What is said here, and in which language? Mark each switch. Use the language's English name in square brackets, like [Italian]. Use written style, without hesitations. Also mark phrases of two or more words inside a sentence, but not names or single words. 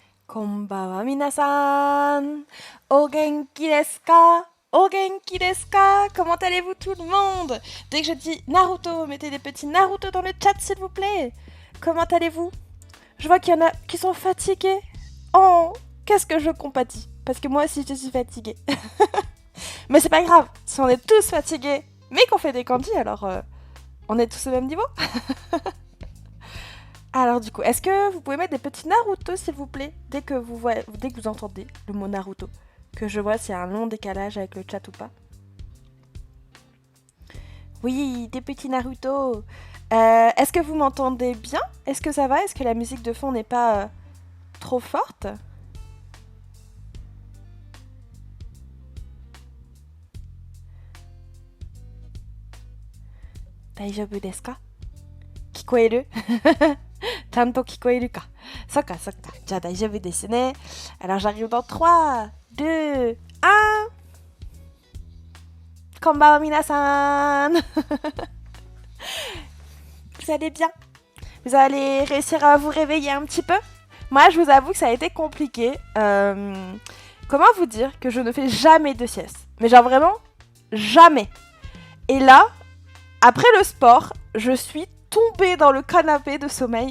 [Japanese] こんばんは皆さん。お元気ですか? お元気ですか? [French] Comment allez-vous tout le monde? Dès que je dis Naruto, mettez des petits Naruto dans le chat s'il vous plaît. Comment allez-vous? Je vois qu'il y en a qui sont fatigués. Oh, qu'est-ce que je compatis. Parce que moi aussi je suis fatiguée. Mais c'est pas grave, si on est tous fatigués, mais qu'on fait des kanji, alors on est tous au même niveau. Alors du coup, est-ce que vous pouvez mettre des petits Naruto s'il vous plaît, dès que vous entendez le mot Naruto, que je vois s'il y a un long décalage avec le chat ou pas. Oui, des petits Naruto. Est-ce que vous m'entendez bien? Est-ce que ça va? Est-ce que la musique de fond n'est pas trop forte? [Japanese] 大丈夫ですか? Kikoeru? ちゃんと聞こえるか。そっかそっか。じゃあ大丈夫ですね。 [French] Alors j'arrive dans 3, 2, 1. [Japanese] こんばんは皆さん. [French] Vous allez bien? Vous allez réussir à vous réveiller un petit peu? Moi, je vous avoue que ça a été compliqué. Comment vous dire que je ne fais jamais de sieste? Mais genre vraiment, jamais. Et là, après le sport, je suis tombée dans le canapé de sommeil.